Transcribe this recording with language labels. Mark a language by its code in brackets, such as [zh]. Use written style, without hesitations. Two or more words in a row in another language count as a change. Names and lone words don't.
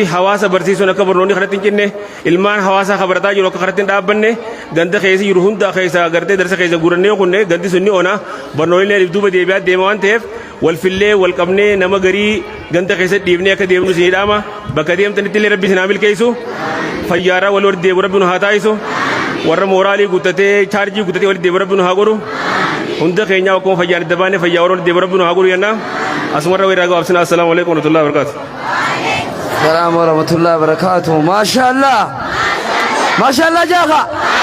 [om] hawaasa barsiisuun akka barnoonni kanatti hin cinne ilmaan hawaasa kabarataa jiru akka kanatti hin dhaabbanne ganda keessa jiru hunda keessa gartee darsa keessa gurannee kunne gandi sunni ona barnoonni duuba deebi'aa deema waan ta'eef walfillee walqabnee nama garii ganda keessa dhiibnee akka deemnu isin hidhaama bakka deemtanitti illee rabbi isin haa milkeessu fayyaaraa wal walitti deebi'u rabbi nu haa taa'isu warra mooraalii guuttatee chaarjii guuttatee walitti deebi'u rabbi nu haa godhu hunda keenyaa akkuma fayyaan adda baanee fayyaa warra walitti deebi'u rabbi nu haa godhu yennaa asumarra weeraa gabaabsinaa [ar] السلام عليكم ورحمة الله وبركاته. السلام ورحمة الله وبركاته. ما شاء الله ما شاء الله جاها